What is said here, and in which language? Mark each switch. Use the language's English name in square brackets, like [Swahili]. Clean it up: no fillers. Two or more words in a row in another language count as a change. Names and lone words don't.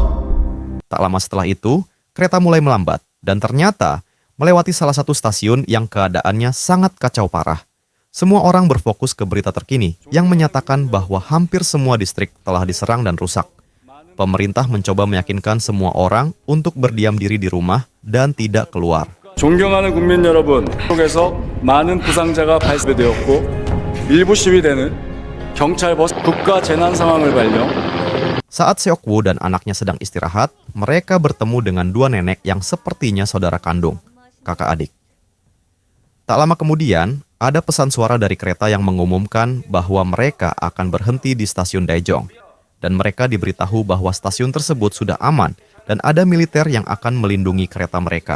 [Indonesian] Tak lama setelah itu, kereta mulai melambat dan ternyata melewati salah satu stasiun yang keadaannya sangat kacau parah. Semua orang berfokus ke berita terkini yang menyatakan bahwa hampir semua distrik telah diserang dan rusak. Pemerintah mencoba meyakinkan semua orang untuk berdiam diri di rumah dan tidak keluar. [Korean] 존경하는 국민 여러분, 속에서 많은 부상자가 발생되었고 일부 시위대는 경찰 버스 국가 재난 상황을 발령. [Indonesian] Saat Seok-woo dan anaknya sedang istirahat, mereka bertemu dengan dua nenek yang sepertinya saudara kandung, kakak adik. Tak lama kemudian, ada pesan suara dari kereta yang mengumumkan bahwa mereka akan berhenti di stasiun Daejeong. Dan mereka diberitahu bahwa stasiun tersebut sudah aman dan ada militer yang akan melindungi kereta mereka.